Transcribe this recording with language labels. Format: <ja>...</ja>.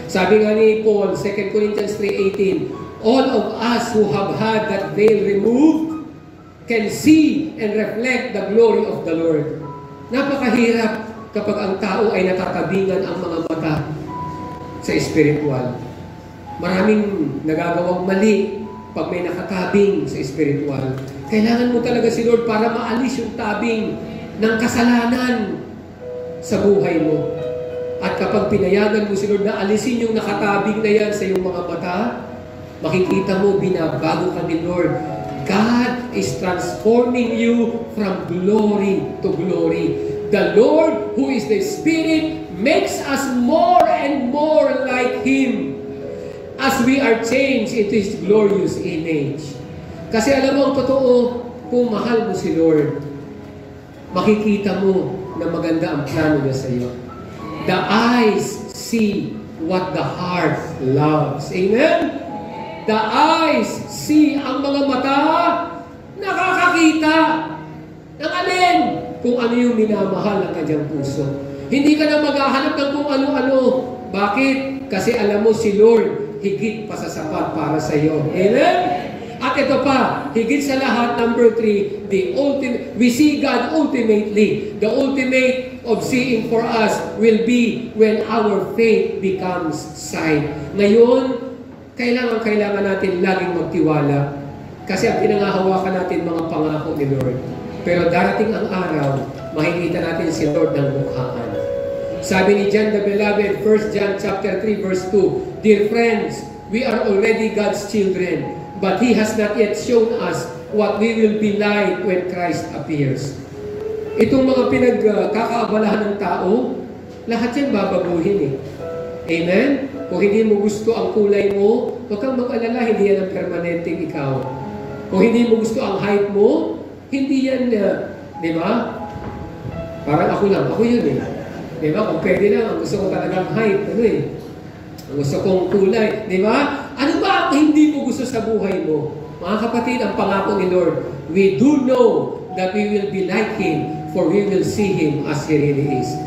<tl>Sabi nga ni Paul,</tl> <en>2 Corinthians 3:18, all of us who have had that veil removed can see and reflect the glory of the Lord.</en> <tl>Napakahirap kapag ang tao ay natatabingan ang mga mata sa spiritual. Maraming nagagawang mali pag may nakatabing sa spiritual. Kailangan mo talaga si Lord para maalis yung tabing ng kasalanan sa buhay mo. At kapag pinayagan mo si Lord na alisin yung nakatabing na yan sa iyong mga mata, makikita mo, binabago ka ni Lord.</tl> <en>God is transforming you from glory to glory. The Lord, who is the Spirit, makes us more and more like Him as we are changed into His glorious image.</en> <tl>Kasi alam mo ang totoo, kung mahal mo si Lord, makikita mo na maganda ang plano niya sa iyo.</tl> <en>The eyes see what the heart loves. Amen? The eyes see,</en> <tl>ang mga mata nakakakita ng alin, kung ano yung minamahal ng kanyang puso. Hindi ka na maghahanap ng kung ano-ano. Bakit? Kasi alam mo si Lord higit pa sa sapat para sa iyo. Amen? At ito pa, higit sa lahat, number 3,</tl> <en>we see God ultimately. The ultimate of seeing for us will be when our faith becomes sight.</en> <tl>Ngayon, kailangan natin laging magtiwala. Kasi ang pinangahawakan natin mga pangako ni Lord. Pero darating ang araw, makikita natin si Lord ng mukhaan. Sabi ni John the Beloved,</tl> <en>1 John chapter 3 verse 2, Dear friends, we are already God's children, but He has not yet shown us what we will be like when Christ appears.</en> <tl>Itong mga pinagkakaabalahan ng tao, lahat yan babaguhin eh. Amen? Kung hindi mo gusto ang kulay mo, huwag kang mag-alala, hindi yan ang permanenteng ikaw. Kung hindi mo gusto ang height mo, hindi yan, di ba? Parang ako lang, ako yun eh. Di ba? Kung pwede lang, ang gusto ko talagang height, ano eh. Ang gusto kong kulay, di ba? Ano ba ang hindi mo gusto sa buhay mo? Mga kapatid, ang pangako ni Lord,</tl> <en>we do know that we will be like Him, for we will see Him as He really is.</en>